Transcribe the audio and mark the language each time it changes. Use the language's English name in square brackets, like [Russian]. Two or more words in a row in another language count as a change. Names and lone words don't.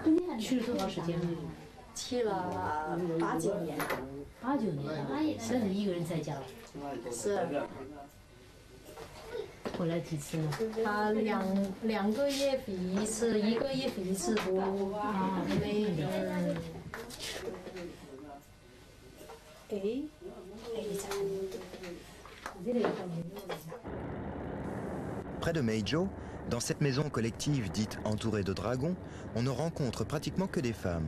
[Chinese] 去了多长时间了？去了8、9年。 8、9年了，那你一个人在家？是。回来几次呢？他两个月回一次，1个月回一次不啊？ [French] Près de Meizhou, dans cette maison collective dite entourée de dragons, on ne rencontre pratiquement que des femmes.